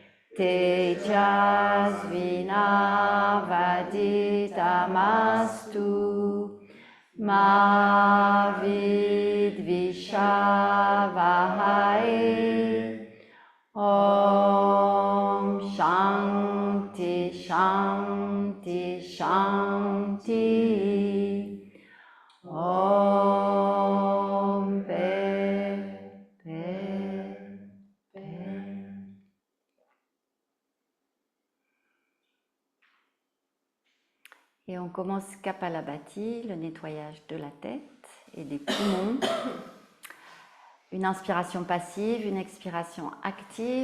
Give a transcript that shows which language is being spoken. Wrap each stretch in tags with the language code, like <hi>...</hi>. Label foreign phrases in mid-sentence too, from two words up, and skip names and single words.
<sa>तेजस्विनावधीतमस्तु मा विद्विषावहै ॐ शान्ति शान्ति शान्ति ॐ पे.</sa> <fr>Et on commence Kapalabhati, le nettoyage de la tête et des poumons. Une inspiration passive, une expiration active.</fr>